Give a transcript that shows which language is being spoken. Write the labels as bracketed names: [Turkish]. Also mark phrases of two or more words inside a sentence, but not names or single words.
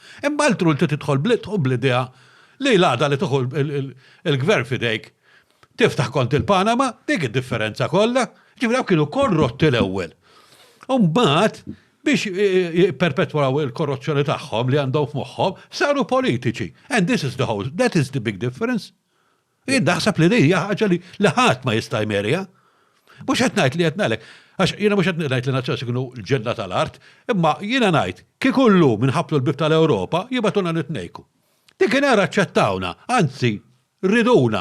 [Maltese] Imma altru li tidħol bl-idea li l-għada li tidħol il-gvern fidejk tiftaħ kont il-Panama, dik id-differenza kollha, ġifieri kienu korrotti l-ewwel. Mbagħad biex perpetwaw il-korruzzjoni tagħhom li għandhom f'moħħhom saru politiċi. [English] And that is the big difference. [Maltese] Jien naħseb li hija ħaġa li ħadd ma jista' jmerja. Mhux qed ngħid li qed ngħidlek, għax jiena mhux qed ngħid li nazzjonali kienu l-ġenna tal-art, imma jiena ngħid kieku llum minħablu l-bib tal-Ewropa jibatuna nitnejku. Dik kien ara aċċettawna, anzi riduna.